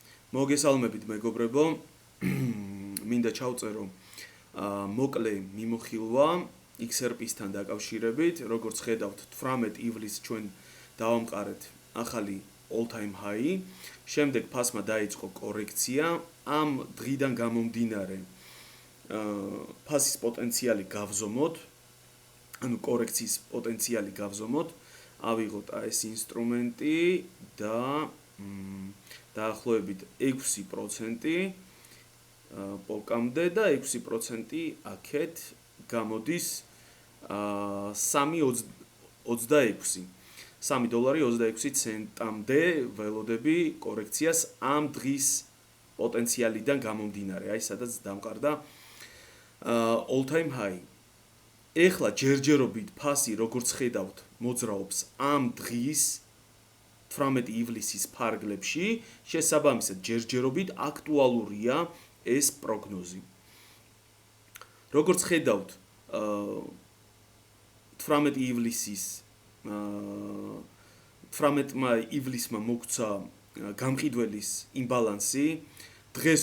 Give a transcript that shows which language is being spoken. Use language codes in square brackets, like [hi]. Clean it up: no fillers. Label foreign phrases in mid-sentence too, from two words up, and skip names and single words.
[ka] მოგესალმებით მეგობრებო, მინდა ჩავწერო მოკლე მიმოხილვა XRP-სთან დაკავშირებით, როგორც ხედავთ 18 ივლისს ჩვენ დავამყარეთ ახალი [en] all-time high, [ka] შემდეგ ფასმა დაიწყო კორექცია, ამ დღიდან გამომდინარე ფასის პოტენციალი გავზომოთ, ანუ კორექციის პოტენციალი გავზომოთ, ავიღოთ ეს ინსტრუმენტი და დაახლოებით 6% პოლკამდე და 6% აქეთ გამოდის $3.26-მდე ველოდები კორექციას ამ დღის პოტენციალიდან გამომდინარე, აი სადაც დამყარდა [en] all-time high. [ka] ეხლა ჯერჯერობით ფასი როგორც ხედავთ მოძრაობს ამ დღის 18 ივლისის ფარგლებში, შესაბამისად ჯერჯერობით აქტუალურია ეს პროგნოზი. როგორც ხედავთ 18 ივლისმა მოგვცა გამყიდველის იმბალანსი, დღეს